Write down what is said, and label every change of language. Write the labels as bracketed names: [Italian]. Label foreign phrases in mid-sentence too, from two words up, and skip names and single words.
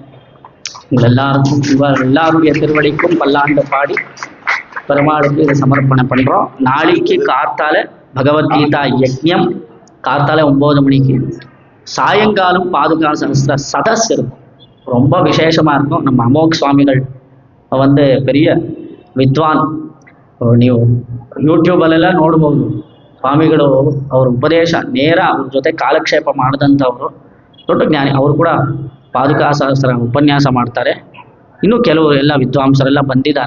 [Tamil] உங்கள் எல்லாருக்கும் எல்லாருடைய திருவடிக்கும் பல்லாண்டு பாடி பெருமாளுக்கு இதை சமர்ப்பணம் பண்றோம். நாளைக்கு கார்த்தால பகவத்கீதா யஜ்ஞம் கார்த்தால 9 மணிக்கு, சாயங்காலம் பாதுகா சஹஸ்ர சதஸ் இருக்கும். ரொம்ப விசேஷமா இருக்கும். நம்ம அமோக் சுவாமிகள் பெரிய ವಿದ್ವಾನ್. [Kannada] ನೀವು ಯೂಟ್ಯೂಬಲ್ಲೆಲ್ಲ ನೋಡ್ಬೋದು. ಸ್ವಾಮಿಗಳು ಅವ್ರ ಉಪದೇಶ ನೇರ ಅವ್ರ ಜೊತೆ ಕಾಲಕ್ಷೇಪ ಮಾಡಿದಂಥವ್ರು, ದೊಡ್ಡ ಜ್ಞಾನಿ. ಅವರು ಕೂಡ ಪಾದುಕಾ ಸಹಸ್ರ ಉಪನ್ಯಾಸ ಮಾಡ್ತಾರೆ. ಇನ್ನು ಕೆಲವರು ಎಲ್ಲ ವಿದ್ವಾಂಸರೆಲ್ಲ ಬಂದಿದ್ದಾರೆ.